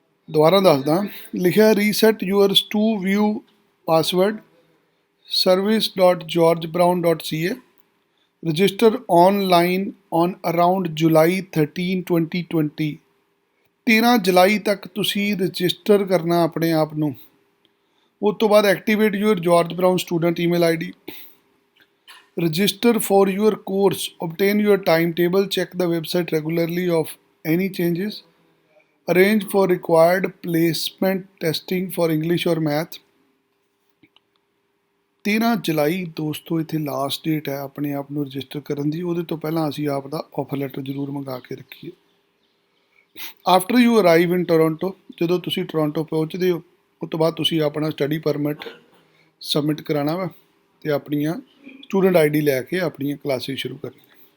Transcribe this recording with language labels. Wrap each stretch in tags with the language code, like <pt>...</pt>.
<pa>ਦੁਬਾਰਾ ਦੱਸਦਾ, ਲਿਖਿਆ</pa> <en>Reset yours to view password service.georgebrown.ca, register online on around July 13 2020।</en> <pa>13 ਜੁਲਾਈ ਤੱਕ ਤੁਸੀਂ ਰਜਿਸਟਰ ਕਰਨਾ ਆਪਣੇ ਆਪ ਨੂੰ। ਉਸ ਤੋਂ ਬਾਅਦ</pa> <en>Activate your George Brown student email ID, register for your course, obtain your timetable, check the website regularly of any changes, arrange for required placement testing for English or math।</en> <pa>13 ਜੁਲਾਈ ਦੋਸਤੋ ਇੱਥੇ last date ਹੈ ਆਪਣੇ ਆਪ ਨੂੰ register ਕਰਨ ਦੀ। ਉਹਦੇ ਤੋਂ ਪਹਿਲਾਂ ਅਸੀਂ ਆਪ ਦਾ ਆਫਰ ਲੈਟਰ ਜ਼ਰੂਰ ਮੰਗਾ ਕੇ ਰੱਖੀਏ।</pa> <en>after you arrive in Toronto,</en> <pa>ਜਦੋਂ ਤੁਸੀਂ ਟੋਰੋਂਟੋ ਪਹੁੰਚਦੇ ਹੋ, ਉਸ ਤੋਂ ਬਾਅਦ ਤੁਸੀਂ ਆਪਣਾ ਸਟੱਡੀ ਪਰਮਿਟ ਸਬਮਿਟ ਕਰਾਉਣਾ ਵਾ ਅਤੇ ਆਪਣੀਆਂ ਸਟੂਡੈਂਟ ID ਲੈ ਕੇ ਆਪਣੀਆਂ ਕਲਾਸਿਸ ਸ਼ੁਰੂ ਕਰਨੀਆਂ।</pa>